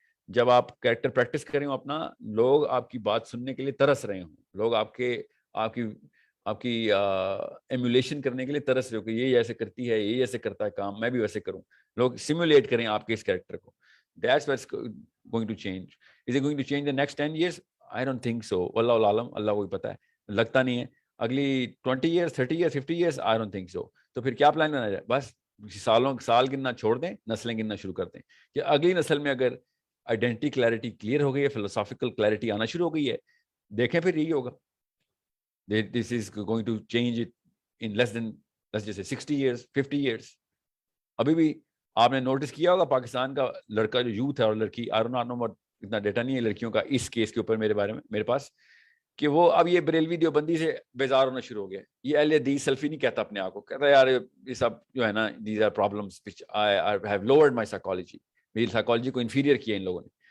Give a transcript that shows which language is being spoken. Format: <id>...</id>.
<ur>جب آپ character practice کریں ہو اپنا, لوگ آپ کی بات سننے کے لیے ترس رہے ہوں, لوگ آپ کی ایمولیشن کرنے کے لیے ترس رہے ہو کہ یہ ایسے کرتی ہے, یہ ایسے کرتا ہے کام, میں بھی ویسے کروں, لوگ سیمولیٹ کریں آپ کے اس کیریکٹر کو.</ur> <en>That's what's going to change. Is it going to change the next 10 years? I don't think so.</en> <ur>واللہ عالم, اللہ کو ہی پتہ ہے, لگتا نہیں ہے.</ur> <en>اگلی 20 years, 30 years, 50 years, I don't think so.</en> <ur>تو پھر کیا پلان بنا جائے؟ بس سال گننا چھوڑ دیں, نسلیں گننا شروع کر دیں کہ اگلی نسل میں اگر آئیڈینٹی کلیئرٹی کلیئر ہو گئی ہے, فلسافیکل کلیئرٹی آنا شروع ہو گئی ہے, دیکھیں پھر یہی ہوگا.</ur> <en>This is going to change it in less than, let's just say 60 years, 50 years.</en> <ur>ابھی بھی آپ نے نوٹس کیا ہوگا پاکستان کا لڑکا جو یوتھ ہے اور لڑکی, اتنا ڈیٹا نہیں ہے لڑکیوں کا اس کیس کے اوپر میرے بارے میں میرے پاس, کہ وہ اب یہ بریلوی دیوبندی سے بیزار ہونا شروع ہو گیا. یہ اہل حدیث سلفی نہیں کہتا اپنے آپ کو, کہتا ہے یار یہ سب جو ہے نا,</ur> <en>these are problems which I have lowered my psychology,</en> <ur>میری سائیکالوجی کو انفیریئر کیا ان لوگوں نے.</ur>